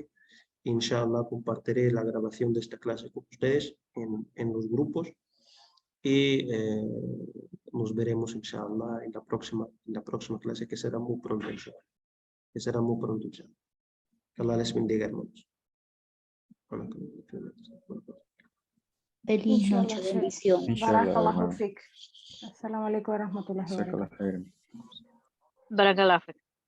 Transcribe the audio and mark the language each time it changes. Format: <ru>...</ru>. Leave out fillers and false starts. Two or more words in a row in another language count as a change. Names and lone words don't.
<ar>إن شاء الله,</ar> <es>compartiré la grabación de esta clase con ustedes en los grupos y nos veremos,</es> <ar>إن شاء الله,</ar> <es>en la próxima clase, que será muy pronto,</es> <ar>إن شاء الله.</ar> <es>Que será muy pronto,</es> <ar>إن شاء الله.</ar> <es>Que Allah les bendiga, hermanos. Feliz noche, bendiciones.</es> <ar>إن شاء الله, Barakallahu</ar> <es>hermano.</es> <ar>fik. السلام عليكم ورحمة الله وبركاته. جزاك الله خيرا. بارك الله فيك.</ar>